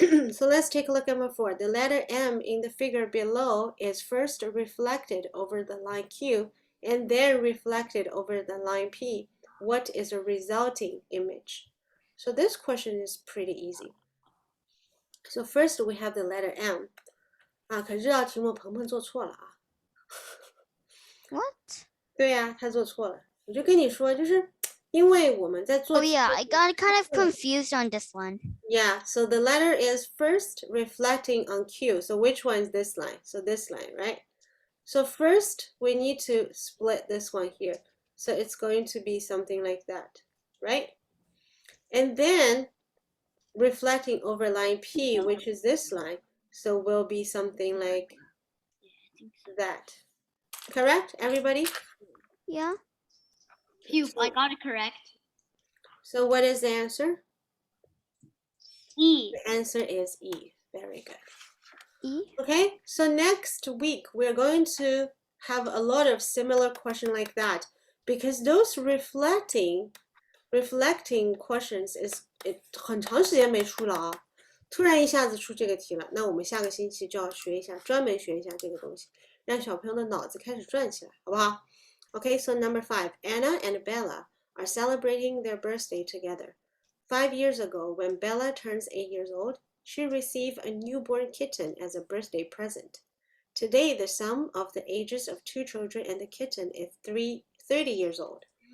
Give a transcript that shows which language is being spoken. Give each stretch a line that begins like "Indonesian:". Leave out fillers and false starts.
English: So let's take a look at number 4. The letter M in the figure below is first reflected over the line Q and then reflected over the line P. What is the resulting image? So this question is pretty easy. So first we have the letter M.
Chinese: 啊，可是这道题目鹏鹏做错了啊。
English: What?
Chinese: 对呀，他做错了。我就跟你说，就是因为我们在做 Oh 题
English: yeah,
Chinese: 目
English: I got kind of confused on this one. Yeah, so the letter is first reflecting on Q. So which one is this line? So this line, right? So first we need to split this one here. So it's going to be something like that, right? And then reflecting over line P, which is this line, so will be something like that. Correct, everybody? Yeah. Phew, I got it correct. So what is the answer? E. The answer is E. Very good. E. Okay, so next week we're going to have a lot of similar questions like that because those reflecting questions is
Chinese: 很长时间没出了啊，突然一下子出这个题了，那我们下个星期就要学一下，专门学一下这个东西，让小朋友的脑子开始转起来，好不好？
English: Okay, so number 5, Anna and Bella are celebrating their birthday together. 5 years ago, when Bella turns 8 years old, she received a newborn kitten as a birthday present. Today, the sum of the ages of 2 children and the kitten is 30 years old.